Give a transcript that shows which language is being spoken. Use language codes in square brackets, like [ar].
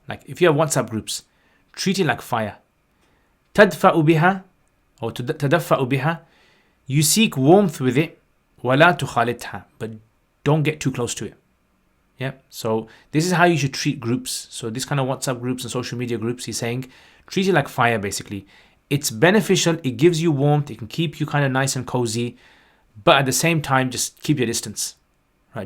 [en] Like if you have WhatsApp groups, treat it like fire. [ar] تَدْفَأُ بِهَا [en] or [ar] تَدَفَّأُ بِهَا. [en] You seek warmth with it. [ar] وَلَا تُخَالِطْهَا. [en] But don't get too close to it. Yeah, so this is how you should treat groups. So this kind of WhatsApp groups and social media groups, he's saying, treat it like fire basically. It's beneficial, it gives you warmth, it can keep you kind of nice and cozy, but at the same time, just keep your distance. Right?